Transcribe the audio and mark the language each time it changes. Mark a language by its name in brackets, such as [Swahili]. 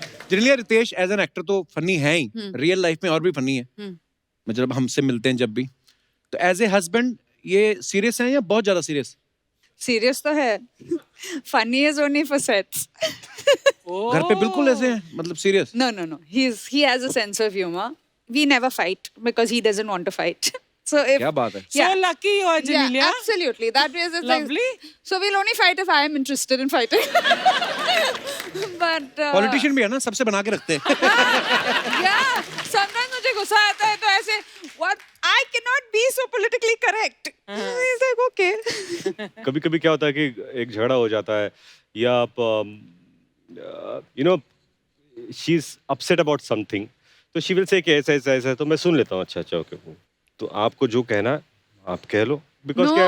[Hindi] Generally Ritesh as an actor तो funny है ही, real life में और भी फनी है, मतलब हमसे मिलते हैं जब भी, तो एज ए हस्बैंड ये सीरियस है या बहुत ज्यादा सीरियस? सीरियस तो है, [English] Funny is only for sets. [Hindi] घर पे बिल्कुल ऐसे हैं, मतलब serious? [English] No, he has a sense of humor. we never fight because he doesn't want to fight. So if [Hindi] क्या बात है? [English] So lucky you are, Janelia. yeah, absolutely. That is it's Lovely. Like, so we'll only fight if I am interested in fighting. But [Hindi] politician भी है ना, सबसे बना के रखते हैं. [English] yeah, sometimes [Hindi] मुझे गुस्सा आता है तो ऐसे [English] what I cannot be so politically correct. He's like okay. [Hindi] कभी कभी क्या होता है कि एक झगड़ा हो जाता है या आप [English] you know she is upset about something [Hindi] तो [English] she will say [Hindi] कि ऐसा ऐसा ऐसा, तो मैं सुन लेता हूँ. अच्छा अच्छा ओके, तो आपको जो कहना है आप कह लो, बिकॉज क्या